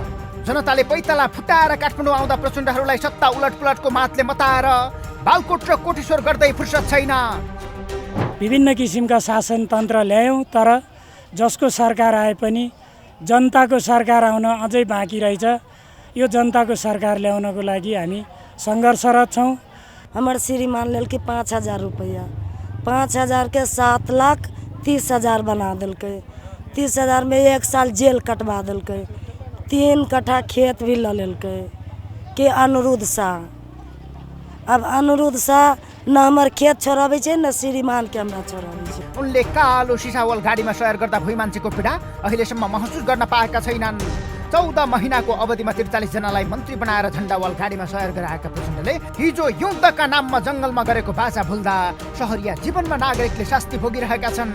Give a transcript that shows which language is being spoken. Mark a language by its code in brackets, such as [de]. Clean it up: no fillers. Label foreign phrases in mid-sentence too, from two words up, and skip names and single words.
[ne] जनताले पैताला फुटाएर काठमाडौँ आउँदा प्रचण्डहरूलाई सत्ता उलटपुलटको मातले मताएर बालकोट र कोटेश्वर गर्दै फुर्सद छैन। विभिन्न किसिमका शासन तन्त्र ल्यायौँ, तर जसको सरकार आए पनि जनताको सरकार आउन अझै बाँकी रहेछ। यो जनताको सरकार ल्याउनको लागि हामी सङ्घर्षरत छौँ। [mai] हमारे श्रीमान लेल के 5,000 रुपया, 5,000 के 7,30,000 बना दिलकै। 30,000 में 1 साल जेल कटवा दिलकै। 3 कट्ठा खेत भी ल लेलकै के अनुरुद्ध शाह। अब अनुरुद्ध शाह न हमार खेत छोड़ाबै छै न श्रीमान के हमरा छोड़ाबै छै। [ne] उनले कालो सिसावल गाडीमा सवार गर्दा भुइँ मान्छेको पीडा अहिलेसम्म महसुस गर्न पाएका छैनन्। 14 महिनाको अवधिमा 43 जनालाई मन्त्री बनाएर झण्डावाल गाडीमा सवार गराएका प्रचण्डले हिजो युद्धका नाममा जङ्गलमा गरेको बाचा भुल्दा शहरिया जीवनमा नागरिकले शास्ति भोगिरहेका छन्।